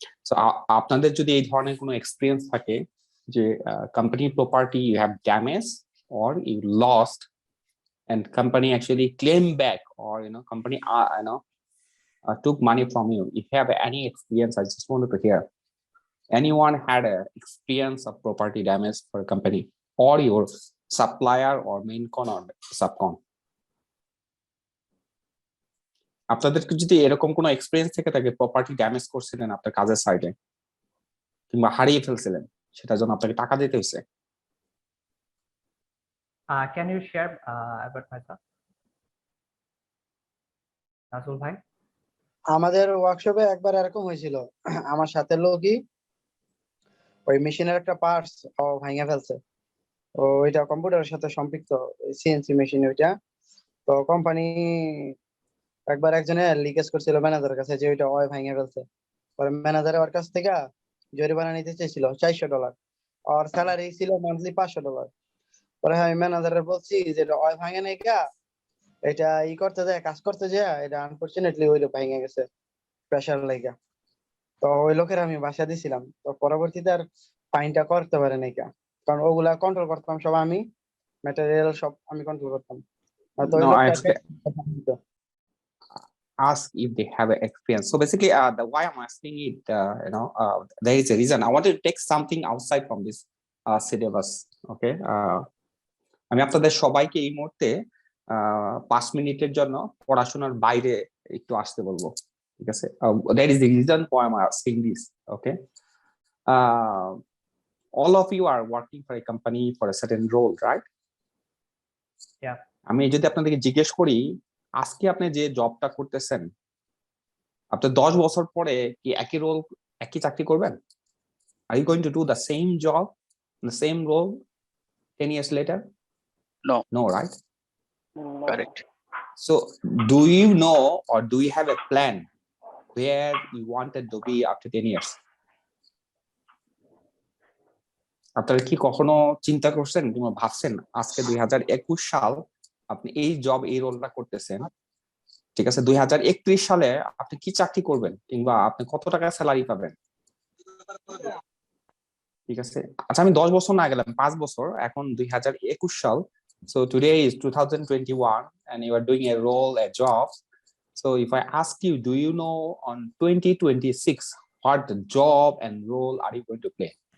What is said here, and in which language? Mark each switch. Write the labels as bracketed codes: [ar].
[en] So [bn] আপনাদের যদি এই ধরনের কোনো এক্সপেরিয়েন্স থাকে যে [en] company property you have damaged or you lost and company actually claim back, or company took money from you, if you have any experience, I just wanted to hear. Anyone had an experience of property damage for a company, or your supplier or main con or subcon? [bn] আপনাদের যদি এরকম কোনো experience থেকে থাকে property damage করছিলেন আপনার কাজের সাইডে, কিংবা হারিয়ে ফেলছিলেন, সেটার জন্য আপনাকে টাকা দিতে হয়েছে? [en] Can you share about myself? [bn] নাজুল ভাই? আমাদের ওয়ার্কশপে একবার এরকম হয়েছিল, আমার সাথে লোকই ওই মেশিনের একটা পার্টস ভাঙে ফেলছে। ওইটা কম্পিউটারের সাথে সম্পৃক্ত, সিএনসি মেশিন ওইটা। তো কোম্পানি একবার একজনে লিকেজ করছিল ম্যানেজারের কাছে যে ওইটা ভাঙে ফেলছে। পরে ম্যানেজার ওর কাছ থেকে জরিমানা নিতে চেয়েছিল $400, আর স্যালারি ছিল মান্থলি $500। পরে আমি ম্যানেজারের বলছি যে ভাঙে নাই কা, এটা করতে যায়, কাজ করতে যায়, এটা আনফরচুনেটলি ওই ভেঙে গেছে প্রেশার লাগা। তো ওই লোকের আমি বাসা দিছিলাম। তো পরবর্তীতে আর ফাইনটা করতে পারে নাই কা, কারণ ওগুলা কন্ট্রোল করতাম সব আমি, ম্যাটেরিয়াল সব আমি কন্ট্রোল করতাম। তো ওই লোকটা [en] ask if they have an experience. So basically, the why I'm asking it, there is a reason. I wanted to take something outside from this syllabus. [bn] Okay, আমি আপনাদের সবাইকে এই মুহূর্তে 5 মিনিটের জন্য পড়াশোনার বাইরে একটু আসতে বলবো। ঠিক আছে, [en] that is the reason why I'm asking this. Okay, all of you are working for a company for a certain role, right? Yeah. [bn] আমি যদি আপনাদেরকে জিজ্ঞেস করি আজকে আপনি যে জবটা করতেছেন আপনি 10 বছর পরে কি একই রোল একই চাকরি করবেন? [en] Are you going to do the same job, the same role 10 years later? No, right? Correct. So do you know or do you have a plan where you wanted to be after 10 years? [bn] আপনারা কি কখনো চিন্তা করছেন কিংবা ভাবছেন আজকে 2021 সাল আপনি এই জব এই রোলটা করতেছেন, ঠিক আছে, 2031 সালে আপনি কি চাকরি করবেন কিংবা আপনি কত টাকা স্যালারি পাবেন? ঠিক আছে, আচ্ছা আমি 10 বছর না গেলাম 5 বছর, এখন 2021 সাল, [en] so today is 2021 and you are doing a role, a job. So if I ask you, do you know on 2026 what the job and role are you going to play?